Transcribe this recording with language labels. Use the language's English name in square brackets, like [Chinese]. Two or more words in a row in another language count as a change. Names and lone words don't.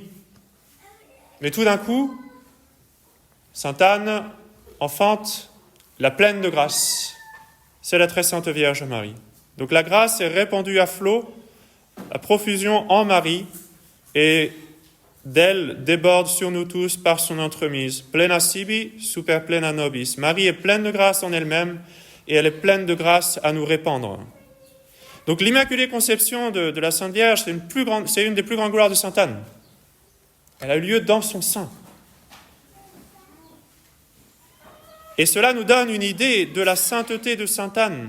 [French] Mais tout d'un coup, Sainte Anne enfante la pleine de grâce. C'est la très sainte Vierge Marie. Donc, la grâce est répandue à flot, à profusion en Marie, et d'elle déborde sur nous tous par son entremise. [Latin] Plena sibi, super plena nobis. [French] Marie est pleine de grâce en elle-même, et elle est pleine de grâce à nous répandre. Donc l'Immaculée Conception de la Sainte Vierge, c'est une des plus grandes gloires de Sainte Anne. Elle a eu lieu dans son sein. Et cela nous donne une idée de la sainteté de Sainte Anne.